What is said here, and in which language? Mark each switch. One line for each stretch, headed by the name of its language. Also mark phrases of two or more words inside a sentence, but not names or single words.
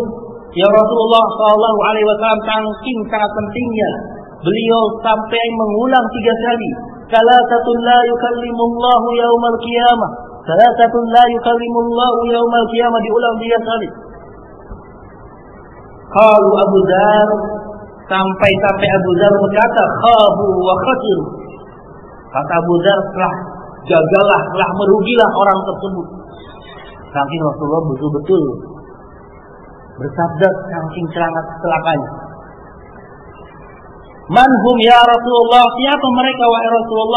Indonesian: Ya Rasulullah SAW saking sangat pentingnya, beliau sampai mengulang 3 kali.
Arabic: ثلاثة لا يكلم الله يوم القيامة. ثلاثة لا يكلم الله يوم القيامة, diulang 3 kali.
Indonesian: Qalu Abu Dzar, sampai Abu Dzar berkata,
Arabic: خابوا وخسروا.
Indonesian: Kata Abu Dzar, telah gagallah, telah merugilah orang tersebut. Saking Rasulullah betul-betul bersabda saking celakanya.
Arabic: من هم يا رسول الله,
Indonesian: siapa mereka wahai Rasulullah?